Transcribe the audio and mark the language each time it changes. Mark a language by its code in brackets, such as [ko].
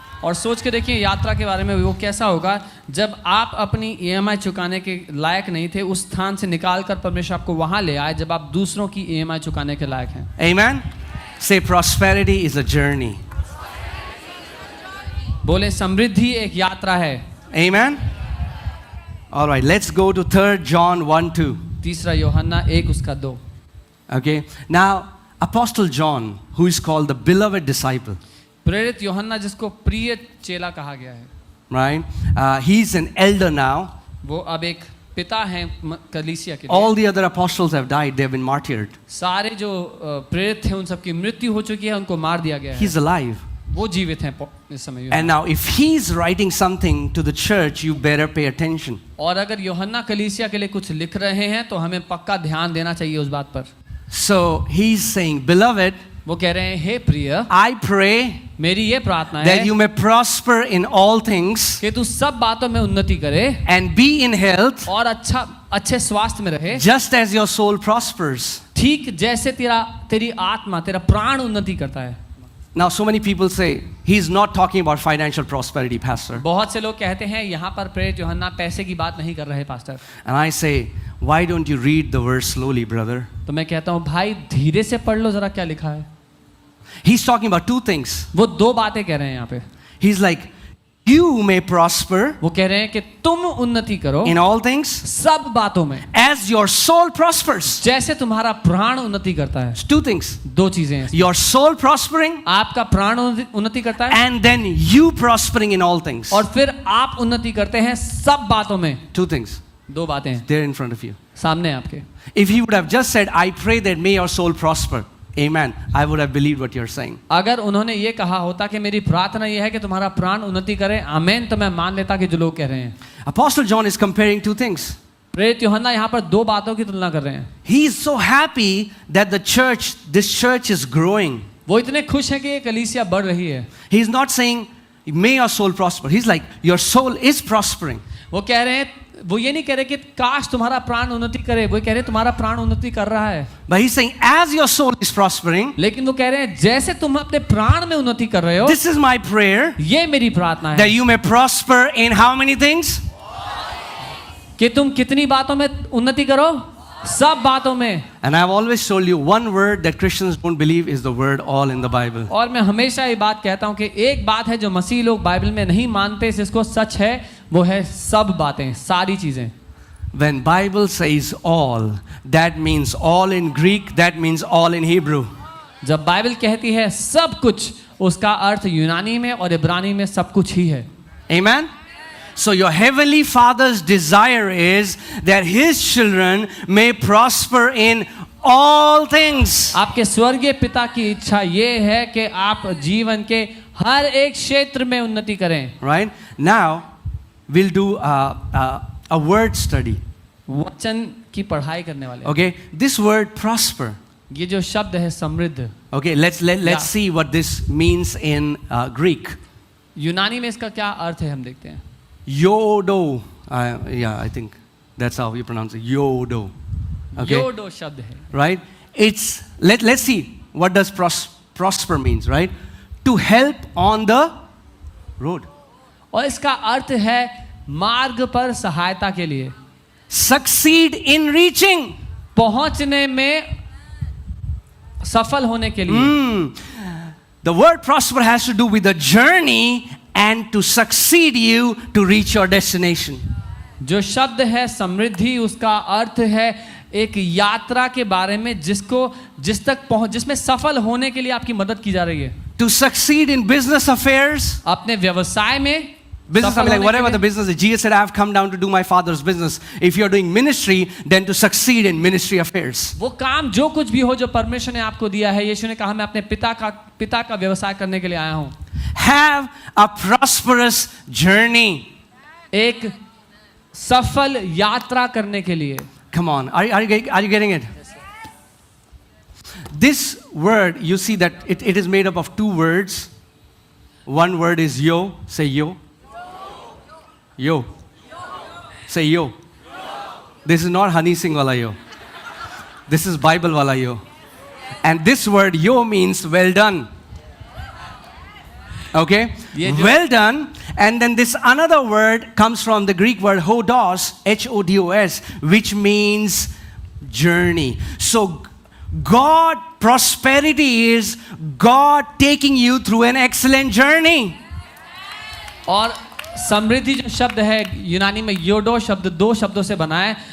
[hi] और सोच के देखिए यात्रा के बारे में, वो कैसा होगा जब आप अपनी EMI चुकाने के लायक नहीं थे, उस स्थान से निकाल कर परमेश्वर आपको वहां ले आए जब आप दूसरों की EMI चुकाने के लायक हैं। [en] Amen? Say prosperity is a journey. [hi] बोले समृद्धि एक यात्रा है। [en] Amen? All right, let's go to 3 John 1:2. [hi] तीसरा यूहन्ना 1 उसका 2। [en] Okay? Now, Apostle John, who is called the beloved disciple, [hi] प्रेरित यूहन्ना जिसको प्रिय चेला कहा गया है, [en] right? He's an elder now. [hi] वो अब एक पिता हैं कलीसिया के लिए। [en] All the other apostles have died, they've been martyred. [hi] सारे जो प्रेरित थे उन सबकी मृत्यु हो चुकी है, उनको मार दिया गया है। [en] He's alive. [hi] वो जीवित हैं इस समय। [en] And now, if he's writing something to the church, you better pay attention. [hi] और अगर यूहन्ना कलीसिया के लिए कुछ लिख रहे हैं तो हमें पक्का ध्यान देना चाहिए उस बात पर। [en] So he's saying, beloved, [hi] वो कह रहे हैं, हे प्रिय, [en] I pray [hi] मेरी ये प्रार्थना [en] that [hi] है [en] you may prosper in all things [hi] कि तू सब बातों में उन्नति करे [en] and be in health, [hi] और अच्छे स्वास्थ्य में रहे, [en] just as your soul prospers. [hi] ठीक जैसे तेरी आत्मा, तेरा प्राण उन्नति करता है। [en] Now, so many people say, he's not talking about financial prosperity, Pastor. [hi] बहुत से लोग कहते हैं यहाँ पर प्रेरित यूहन्ना पैसे की बात नहीं कर रहे pastor. [en] And I say, why don't you read the verse slowly, brother? [hi] तो मैं कहता हूँ भाई धीरे से पढ़ लो जरा क्या लिखा है। [en] He's talking about 2 things. [hi] वो 2 बातें कह रहे हैं यहाँ पे। [en] He's like, you may prosper [hi] वो कह रहे हैं कि तुम उन्नति करो [en] in all things [hi] सब बातों में [en] as your soul prospers. [hi] जैसे तुम्हारा प्राण उन्नति करता है। [en] 2 things. [hi] 2 चीजें हैं, [en] Your soul prospering [hi] आपका प्राण उन्नति करता है [en] and then you prospering in all things. [hi] और फिर आप उन्नति करते हैं सब बातों में। [en] 2 things. [hi] 2 बातें हैं [en] They're in front of you. [hi] सामने आपके। [en] If he would have just said, I pray that may your soul prosper, amen, I would have believed what you're saying. [hi] अगर उन्होंने ये कहा होता कि मेरी प्रार्थना ये है कि तुम्हारा प्राण उन्नति करे, आमेन, तो मैं मान लेता कि जो लोग कह रहे हैं। [en] Apostle John is comparing 2 things. [hi] प्रेरित यूहन्ना यहाँ पर 2 बातों की तुलना कर रहे हैं। [en] He is so happy that this church is growing. [hi] वो इतने खुश हैं कि ये कलीसिया बढ़ रही है। [en] He's not saying, may your soul prosper. He's like, your soul is prospering. [hi] वो कह रहे हैं, वो ये नहीं कह रहे कि काश तुम्हारा प्राण उन्नति करे, वो कह रहे तुम्हारा प्राण उन्नति कर रहा है। [en] But he's saying, as your soul is prospering, [hi] लेकिन वो कह रहे हैं जैसे तुम अपने प्राण में उन्नति कर रहे हो, [en] this is my prayer, [hi] ये मेरी प्रार्थना है [en] that you may prosper in how many things? [hi] कि तुम कितनी बातों में उन्नति करो, सब बातों में। [en] And I've always told you, one word that Christians don't believe is the word all in the Bible. [hi] और मैं हमेशा ये बात कहता हूँ कि एक बात है जो मसीह लोग बाइबल में नहीं मानते, जिसको सच है, वो है सब बातें, सारी चीजें। [en] When Bible says all, that means all in Greek, that means all in Hebrew. [hi] जब बाइबल कहती है सब कुछ, उसका अर्थ यूनानी में और इब्रानी में सब कुछ ही है। [en] Amen? So your heavenly Father's desire is that His children may prosper in all things. [hi] आपके स्वर्गीय पिता की इच्छा ये है कि आप जीवन के हर एक क्षेत्र में उन्नति करें. [en] Right? Now, we'll do a word study. [hi] वचन की पढ़ाई करने वाले. [en] Okay? This word prosper. [hi] ये जो शब्द है समृद्ध, [en] Okay, let's Yeah. see what this means in Greek. [hi] यूनानी में इसका क्या अर्थ है हम देखते हैं. [en] Yodo. Yeah, I think that's how you pronounce it. Yodo. Okay? [hi] योडो शब्द है. [en] Right? It's let's see what does prosper means, right? To help on the road. [hi] और इसका अर्थ है मार्ग पर सहायता के लिए, [en] Succeed in reaching. [hi] पहुंचने में सफल होने के लिए. [en] The word prosper has to do with the journey and to succeed you to reach your destination. [hi] जो शब्द है समृद्धि, उसका अर्थ है एक यात्रा के बारे में जिसमें सफल होने के लिए आपकी मदद की जा रही है. [en] To succeed in business affairs. [hi] अपने व्यवसाय में [en] Business, I [hi] सफल [en] mean, like [hi] होने [en] whatever [hi] के [en] the [hi] लिए. [en] business is. Jesus said, I have come down to do my father's business. If you're doing ministry, then to succeed in ministry affairs. [hi] वो काम जो कुछ भी हो जो परमेश्वर ने आपको दिया है, यीशु ने कहा मैं अपने पिता का व्यवसाय करने के लिए आया हूँ. [en] Have a prosperous journey. [hi] एक सफल यात्रा करने के लिए. [en] Come on, are you getting it? This word, you see that it is made up of two words. One word is yo. Say yo. Yo. Say yo. This is not Honey Singh wala yo. This is Bible wala yo. And this word yo means well done. Okay? Well done. And then this another word comes from the Greek word hodos, H-O-D-O-S, which means journey. So God, prosperity is God taking you through an excellent journey. [hi] और समृद्धि जो शब्द है यूनानी में योडो शब्द दो शब्दों से बना है.